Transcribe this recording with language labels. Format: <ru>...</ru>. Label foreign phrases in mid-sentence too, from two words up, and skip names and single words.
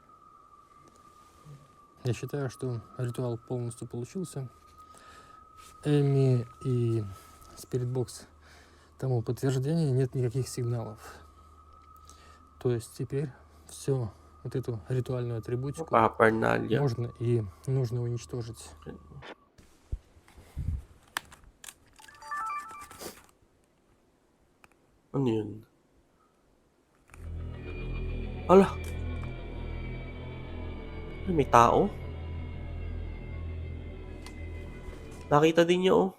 <ru>Я считаю, что ритуал полностью получился. Эми и Спиритбокс тому подтверждения, нет никаких сигналов. То есть теперь все, вот эту ритуальную атрибутику Paraphernalia. можно и нужно уничтожить.</ru> <tl>Ano yun? Ala! Ay, may tao? Nakita din niya oh.</tl>